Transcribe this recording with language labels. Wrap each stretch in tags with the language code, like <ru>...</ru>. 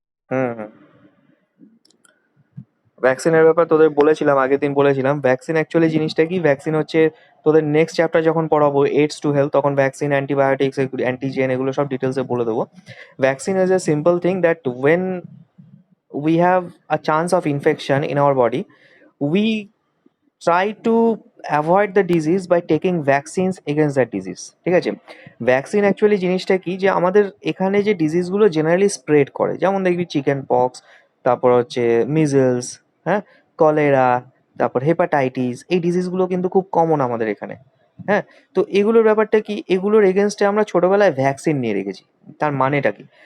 <bn>হুম হুম, ভ্যাকসিনের ব্যাপার তোদের বলেছিলাম, আগের দিন বলেছিলাম। ভ্যাকসিন অ্যাকচুয়ালি জিনিসটা কি, ভ্যাকসিন হচ্ছে তোদের নেক্সট চ্যাপ্টার যখন পড়াবো, এইডস টু হেলথ, তখন ভ্যাকসিন, অ্যান্টিবায়োটিক্স, অ্যান্টিজেন, এগুলো সব ডিটেলসে বলে দেবো।</bn> <en>Vaccine is a simple thing that when we have a chance of infection in our body, we try to avoid the disease by taking vaccines against that disease।</en> <bn>ঠিক আছে, vaccine actually জিনিসটা কি, যে আমাদের এখানে যে ডিজিজগুলো জেনারেলি স্প্রেড করে, যেমন দেখবি চিকেন পক্স, তারপর হচ্ছে মিজলস, হ্যাঁ, কলেরা, তারপর হেপাটাইটিস, এই ডিজিজগুলো কিন্তু খুব কমন আমাদের এখানে। হ্যাঁ, তো এগুলোর ব্যাপারটা কি, এগুলোর এগেনস্টে আমরা ছোটবেলায় ভ্যাকসিন নিয়ে রেখেছি। তার মানেটা কি?</bn>